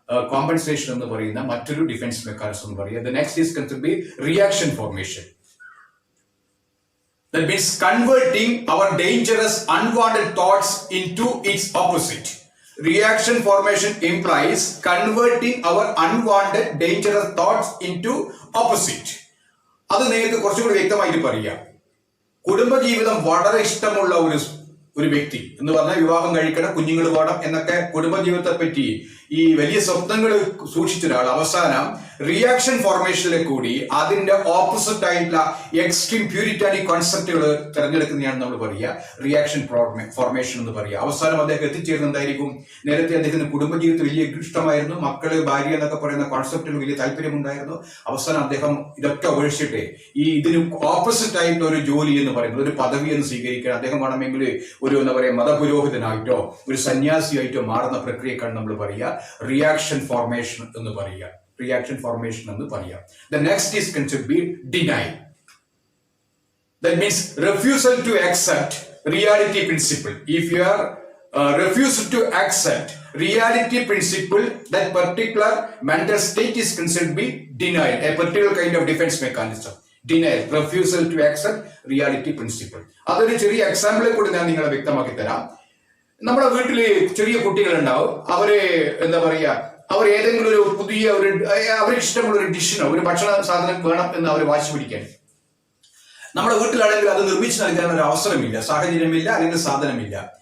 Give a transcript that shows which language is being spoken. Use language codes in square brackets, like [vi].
[ml] Compensation എന്ന് പറയുന്ന മറ്റൊരു ഡിഫൻസ് മെക്കാനിസം എന്ന് പറയുക. [en] The next is considered to be reaction formation. That means converting our dangerous unwanted thoughts into its opposite. Reaction formation implies converting our unwanted dangerous thoughts into opposite. [ml] അത് നിങ്ങൾക്ക് കുറച്ചുകൂടി വ്യക്തമായിട്ട് പറയാം. കുടുംബജീവിതം വളരെ ഇഷ്ടമുള്ള ഒരു വ്യക്തി എന്ന് പറഞ്ഞാൽ വിവാഹം കഴിക്കണം, കുഞ്ഞുങ്ങൾ വേണം എന്നൊക്കെ കുടുംബജീവിതത്തെ പറ്റി ഈ വലിയ സ്വപ്നങ്ങൾ സൂക്ഷിച്ച ഒരാൾ അവസാനം റിയാക്ഷൻ ഫോർമേഷനിലെ കൂടി അതിന്റെ ഓപ്പോസിറ്റ് ആയിട്ടുള്ള എക്സ്ട്രീം പ്യൂരിറ്റാനിക് കോൺസെപ്റ്റുകൾ തിരഞ്ഞെടുക്കുന്നതാണ് നമ്മൾ പറയുക റിയാക്ഷൻ ഫോർമേഷൻ എന്ന് പറയുക. അവസാനം അദ്ദേഹം എത്തിച്ചേരുന്നതായിരിക്കും. നേരത്തെ അദ്ദേഹത്തിന് കുടുംബജീവിതത്തിൽ വലിയ ഇഷ്ടമായിരുന്നു, മക്കള് ഭാര്യ എന്നൊക്കെ പറയുന്ന കോൺസെപ്റ്റിൽ വലിയ താല്പര്യമുണ്ടായിരുന്നു. അവസാനം അദ്ദേഹം ഇതൊക്കെ ഒഴിച്ചിട്ട് ഇതിന് ഓപ്പോസിറ്റ് ആയിട്ട് ഒരു ജോലി എന്ന് പറയുന്നത് ഒരു പദവി എന്ന് സ്വീകരിക്കാൻ അദ്ദേഹം വേണമെങ്കിൽ ഒരു എന്താ പറയുക മതപുരോഹിതനായിട്ടോ ഒരു സന്യാസിയായിട്ടോ മാറുന്ന പ്രക്രിയക്കാണ് നമ്മൾ പറയുക റിയാക്ഷൻ ഫോർമേഷൻ എന്ന് പറയുക. റിയാക്ഷൻ ഫോർമേഷൻ എന്ന് പറയാം. [en] The next is considered to be denial. That means refusal to accept reality principle. If you are refused to accept reality principle, that particular mental state is considered to be denial, a particular kind of defense mechanism. Denial, refusal to accept reality principle. [ml] അതൊരു ചെറിയ എക്സാമ്പിളിൽ കൂടി ഞാൻ നിങ്ങളെ വ്യക്തമാക്കി തരാം. നമ്മുടെ വീട്ടില് ചെറിയ കുട്ടികളുണ്ടാവും. അവര് എന്താ പറയാ അവർ ഏതെങ്കിലും ഒരു പുതിയ അവർക്ക് ഇഷ്ടമുള്ള ഒരു ഡിഷിനോ ഒരു ഭക്ഷണ സാധനം വേണം എന്ന് അവർ വാശി പിടിക്കാൻ നമ്മുടെ വീട്ടിലാണെങ്കിൽ അത് നിർമ്മിച്ചു നൽകാൻ ഒരു അവസരമില്ല, സാഹചര്യമില്ല, അല്ലെങ്കിൽ സാധനമില്ല.